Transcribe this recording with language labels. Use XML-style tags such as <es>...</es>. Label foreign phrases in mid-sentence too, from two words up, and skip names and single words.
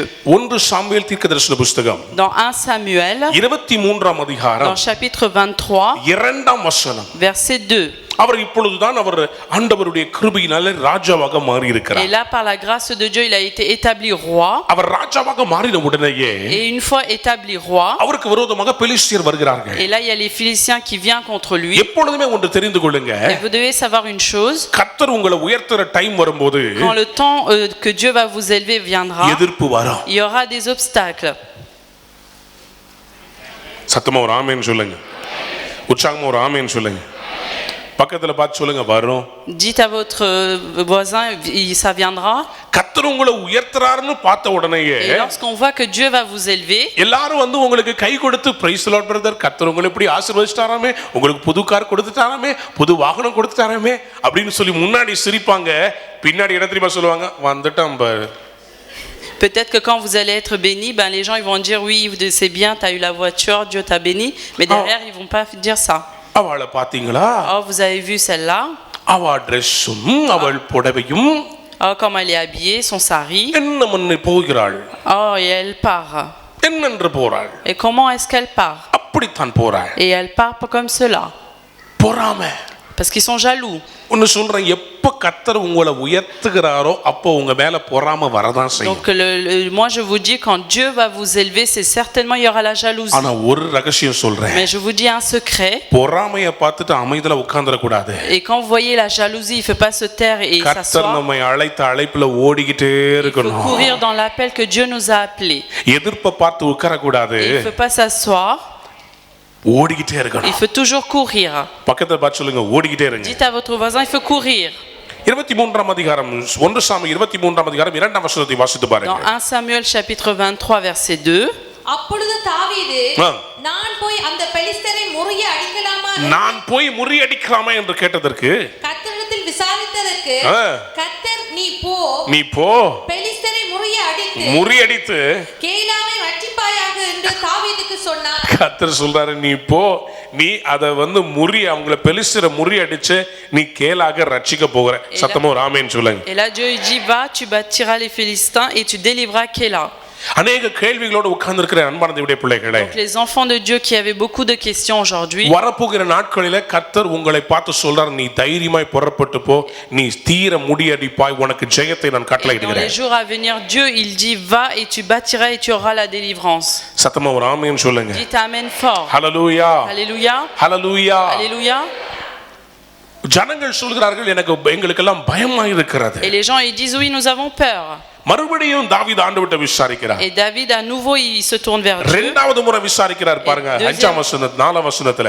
<ta>1 சாமுவேல் தீர்க்கதரிசன புஸ்தகம்</ta> <fr>Dans 1 Samuel,</fr> <ta>23ஆம் அதிகாரம்</ta> <fr>dans chapitre 23,</fr> <ta>2ஆம் வசனம்.</ta> <fr>verset 2.</fr> <ta>அவர் இப்பொழுதுதான் அவர் ஆண்டவருடைய கிருபையினாலே ராஜாவாக மாறி</ta> <fr>Et</fr> <ta>இருக்கிறார்.</ta> <fr>là, par la grâce de Dieu, il a été établi roi.</fr> <ta>அவர் ராஜாவாக மாறின உடனேயே</ta> <fr>Et une fois établi roi,</fr> <ta>அவருக்கு விரோதமாக பெலிஸ்தியர் வருகிறார்கள்.</ta> <fr>et là, il y a les Philistins qui viennent contre lui.</fr> <ta>எப்பொழுதுமே ஒன்று தெரிந்து கொள்ளுங்க,</ta> <fr>Et vous devez savoir une chose,</fr> <ta>கர்த்தர் உங்களை உயர்த்துற டைம் வரும்போது</ta> <fr>quand le temps que Dieu va vous élever viendra,</fr> <ta>எதிர்ப்பு வரும்.</ta> <fr>il y aura des obstacles.</fr> <ta>சத்தமா ஒரு ஆமென் சொல்லுங்க, உற்சாகமா ஒரு ஆமென் சொல்லுங்க. பக்கத்துல பார்த்து சொல்லுங்க, வரும்.</ta> <fr>Dites à votre voisin, ça viendra.</fr> <ta>கர்த்தர் உங்களை உயர்த்துறாருன்னு பார்த்த உடனேயே</ta> <fr>Et lorsqu'on voit que Dieu va vous élever,</fr> <ta>எல்லாரும் வந்து உங்களுக்கு கை கொடுத்து</ta> <en>Praise the Lord brother,</en> <ta>கர்த்தர் உங்களை இப்படி ஆசீர்வதிச்சிட்டாராமே, உங்களுக்கு புது கார் கொடுத்துட்டாராமே, புது வாகனம் கொடுத்துட்டாராமே அப்படின்னு சொல்லி முன்னாடி சிரிப்பாங்க. பின்னாடி என்ன தெரியுமா சொல்லுவாங்க? வந்துட்டான் பாரு.</ta> <fr>peut-être que quand vous allez être béni, ben les gens ils vont dire oui, c'est bien, tu as eu la voiture, Dieu t'a béni, mais derrière ils vont pas dire ça.</fr> <ta>அவளை பாத்தீங்களா?</ta> <fr>Oh, vous avez vu celle-là?</fr> <ta>அவ ட்ரெஸ்ஸும் அவள் புடவையும்</ta> <fr>Oh, comme elle est habillée, son sari.</fr> <ta>என்ன மண்ணு போகிறாள்,</ta> <fr>Oh, et elle part.</fr> <ta>என்னென்று போறாள்,</ta> <fr>Et comment est-ce qu'elle part?</fr> <ta>அப்படித்தான் போறாள்.</ta> <fr>Et elle part pas comme cela.</fr> <ta>பொறாமை.</ta> <fr>Parce qu'ils sont jaloux.</fr> <ta>ஒன்னு சொல்றேன், எப்ப கர்த்தர் உங்களை உயர்த்துகிறாரோ அப்போ உங்க மேல பொறாமை வரதான் செய்யும்.</ta> <fr>Donc moi je vous dis, quand Dieu va vous élever, c'est certainement il y aura la jalousie.</fr> <ta>ஆனா ஒரு ரகசியம் சொல்றேன்,</ta> <fr>Mais je vous dis un secret.</fr> <ta>பொறாமையை பார்த்துட்டு அமைதியில உட்கார்ந்துட கூடாது.</ta> <fr>Et quand vous voyez la jalousie, il faut pas se taire et</fr> <ta>கர்த்தர்</ta> <fr>s'asseoir.</fr> <ta>நம்மை அழைத்த அழைப்புல ஓடிக்கிட்டே</ta> <fr>Il faut</fr> <ta>இருக்கணும்.</ta> <fr>courir dans l'appel que Dieu nous a appelés.</fr> <ta>எதிர்ப்பை பார்த்து உட்கார கூடாது,</ta> <fr>Et il faut pas s'asseoir.</fr> <ta>ஓடிக்கிட்டே</ta> <fr>Il</fr> <ta>இருக்கணும்.</ta> <fr>faut toujours courir.</fr> <ta>பக்கத்துல பார்த்து சொல்லுங்க, ஓடிக்கிட்டே இருங்க.</ta> <fr>Dites à votre voisin, il faut courir.</fr> <ta>23ஆம் அதிகாரம் 1 சாமுவேல் 23ஆம் அதிகாரம் 2ஆம் வசனத்தை வாசித்து</ta> <fr>Dans</fr> <ta>பாருங்க.</ta> <fr>1 Samuel chapitre 23 verset 2.</fr> <ta>அப்பொழுது தாவீது, ஆ. நான் போய் அந்த பெலிஸ்தரை முறிய அடிக்கலாமா நான் போய் முறியடிக்கலாமா என்று கேட்டதற்கு கர்த்தரிடத்தில் விசாரித்ததற்கு, ஆ. கர்த்தர் நீ போ பெலிஸ்தரை முறியடித்து கேயிலாவை ரட்சிப்பாயாக என்று தாவீதுக்கு சொன்னார். கர்த்தர் சொல்றாரு, நீ போ, நீ அத வந்து அவங்கள பெலிஸ்தரை முறியடிச்சு நீ கேலாக ரட்சிக்க போகிற. சத்தமா ஒரு ஆமென் சொல்லுங்க.</ta> <fr>Et là Dieu il dit, va, tu bâtiras les Philistins et tu délivreras Kéla.</fr> <ta>அநேக கேள்விகளோடு உட்கார்ந்து இருக்கிற அன்பான தேவனுடைய பிள்ளைகளே,</ta> <fr>Donc les enfants de Dieu qui avaient beaucoup de questions aujourd'hui,</fr> <ta>வரப்போகிற நாட்களிலே கர்த்தர் உங்களை பார்த்து சொல்றார், நீ தைரியமாய் புறப்பட்டு போ, நீ தீர முடியடிப்பாய், உனக்கு ஜெயத்தை நான்</ta> <fr>dans</fr> <ta>கட்டளையிடுகிறேன்.</ta> <fr>les jours à venir, Dieu il dit, va et tu bâtiras et tu auras la délivrance.</fr> <ta>சத்தமா ஒரு ஆமென் சொல்லுங்க.</ta> <fr>Dites amen fort.</fr> <ta>ஹல்லேலூயா,</ta> <fr>Alléluia.</fr> <ta>ஹல்லேலூயா.</ta> <fr>Alléluia.</fr> <ta>ஜனங்கள் சொல்கிறார்கள், எங்களுக்கெல்லாம் பயமா இருக்கிறது.</ta> <fr>Et les gens ils disent, oui, nous avons peur.</fr> <ta>மறுபடியும் தாவீது ஆண்டவர்ட்ட விசாரிக்கிறார்.</ta> <fr>Et David à nouveau il se tourne vers Dieu.</fr> <ta>இரண்டாவது முறை விசாரிக்கிறார் பாருங்க. 5ஆம் வசனம் 4ஆம் வசனத்துல.</ta>